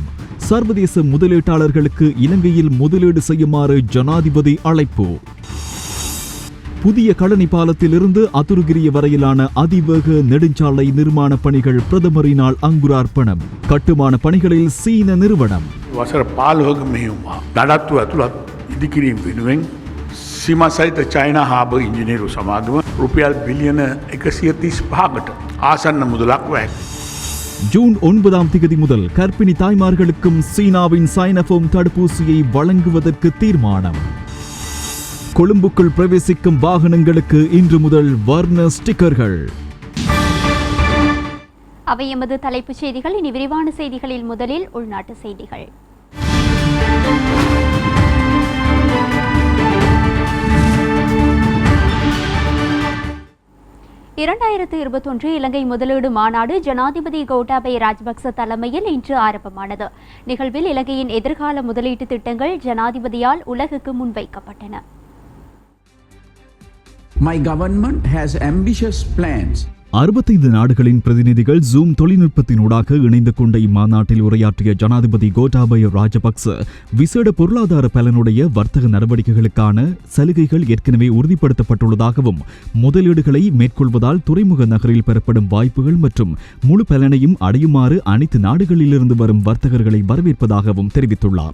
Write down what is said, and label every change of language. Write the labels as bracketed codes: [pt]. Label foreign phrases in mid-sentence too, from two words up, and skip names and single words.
[ta] சர்வதேச முதலீட்டாளர்களுக்கு இலங்கையில் முதலீடு செய்யுமாறு ஜனாதிபதி அழைப்பு. புதிய களனி பாலத்திலிருந்து அத்துருகிரிய வரையிலான அதிவேக நெடுஞ்சாலை நிர்மாண பணிகள் பிரதமரினால் அங்குரார்ப்பணம். கட்டுமான பணிகளில் சீன நிறுவனம். [si] වසර 15ක මෙහෙයුමක් නඩත්තු ඇතුළත් ඉදිකිරීම වෙනුවෙන් සීමා සහිත චයිනා හාබර් ඉංජිනේරු සමාගම රුපියල් බිලියන 135කට ආසන්න මුදලක් වැය. [ta] ஜூன் 9ஆம் தேதி முதல் கர்ப்பிணி தாய்மார்களுக்கும் சீனாவின் சைனோஃபார்ம் தடுப்பூசியை வழங்குவதற்கு தீர்மானம். கொழும்புக்குள் பிரவேசிக்கும் வாகனங்களுக்கு இன்று முதல் வர்ண ஸ்டிக்கர்கள். அவை எமது தலைப்புச் செய்திகள். இனி விரிவான செய்திகளில் முதலில் உள்நாட்டு செய்திகள். 2021 இலங்கை முதலீடு மாநாடு ஜனாதிபதி கோட்டாபய ராஜபக்ச தலைமையில் இன்று ஆரம்பமானது. நிகழ்வில் இலங்கையின் எதிர்கால முதலீட்டு திட்டங்கள் ஜனாதிபதியால் உலகுக்கு முன்வைக்கப்பட்டன. [en] My government has ambitious plans. [ta] 65 நாடுகளின் பிரதிநிதிகள் ஜூம் தொழில்நுட்பத்தினூடாக இணைந்து கொண்ட இம்மாநாட்டில் உரையாற்றிய ஜனாதிபதி கோட்டாபய ராஜபக்ச விசேட பொருளாதார பலனுடைய வர்த்தக நடவடிக்கைகளுக்கான சலுகைகள் ஏற்கனவே உறுதிப்படுத்தப்பட்டுள்ளதாகவும் முதலீடுகளை மேற்கொள்வதால் துறைமுக நகரில் பெறப்படும் வாய்ப்புகள் மற்றும் முழு பலனையும் அடையுமாறு அனைத்து நாடுகளிலிருந்து வரும் வர்த்தகர்களை வரவேற்பதாகவும் தெரிவித்துள்ளார்.